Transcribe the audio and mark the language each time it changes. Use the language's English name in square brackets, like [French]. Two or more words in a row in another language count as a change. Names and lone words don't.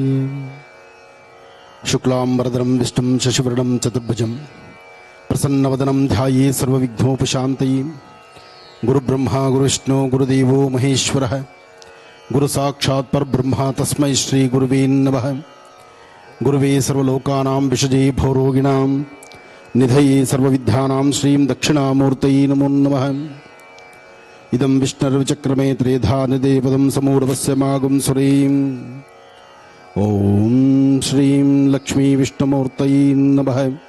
[Sanskrit] ಶುಕ್ಲಾಂಬರಧರಂ ವಿಷ್ಣುಂ ಶಶಿವರ್ಣಂ ಚತುರ್ಭುಜಂ ಪ್ರಸನ್ನವದನಂ ಧ್ಯಾಯೇ ಸರ್ವವಿಘ್ನೋಪಶಾಂತಯೇ. ಗುರುಬ್ರಹ್ಮ ಗುರುವಿಷ್ಣು ಗುರುದೇವೋ ಮಹೇಶ್ವರಃ ಗುರು ಸಾಕ್ಷಾತ್ ಪರಬ್ರಹ್ಮ ತಸ್ಮೈ ಶ್ರೀ ಗುರುವೇ ನಮಃ. ಗುರುವೇ ಸರ್ವಲೋಕಾನಾಂ ವಿಷಜೇ ಭವರೋಗಿಣಾಂ ನಿಧಯೇ ಸರ್ವವಿದ್ಯಾನಾಂ ಶ್ರೀಂ ದಕ್ಷಿಣಾಮೂರ್ತಯೇ ನಮೋ ನಮಃ. ಇದಂ ವಿಷ್ಣುರ್ವಿಚಕ್ರಮೇ ತ್ರೇಧಾ ನಿಧೇ ಪದಂ ಸಮೂಢವಸ್ಯ ಮಾಗುಂ ಸುರೀಂ ಓಂ ಶ್ರೀಂ ಲಕ್ಷ್ಮೀ ವಿಷ್ಣುಮೂರ್ತಯೇ ನಮಃ.